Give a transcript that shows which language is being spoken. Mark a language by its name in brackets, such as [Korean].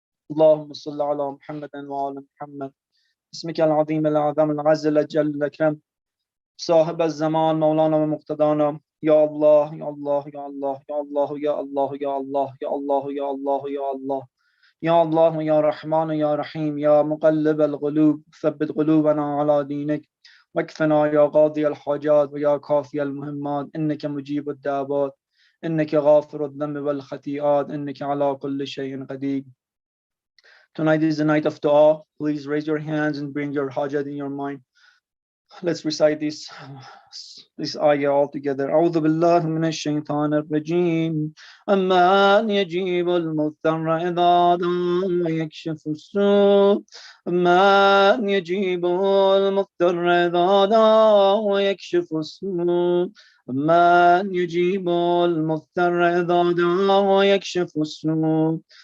[Arabic] اللهم صل على محمد وعلى محمد اسمك العظيم الأعظم العز الأجل الأكرم صاحب الزمان مولانا ومقتدانا يا الله يا الله يا الله يا الله يا الله يا الله يا الله يا الله يا الله يا الله يا رحمن يا رحيم يا مقلب القلوب ثبت قلوبنا على دينك واكفنا يا قاضي الحاجات ويا كافي المهمات إنك مجيب الدعوات إنك غافر الذنب والخطيئات إنك على كل شيء قدير. [English] Tonight is the night of dua. Please raise your hands and bring your hajat in your mind. Let's recite this ayah all together. [Arabic] أعوذ بالله من الشيطان الرجيم. أمن يجيب المضطر إذا دعاه ويكشف السوء. أمن يجيب المضطر إذا دعاه ويكشف السوء. أمن يجيب المضطر إذا دعاه ويكشف السوء.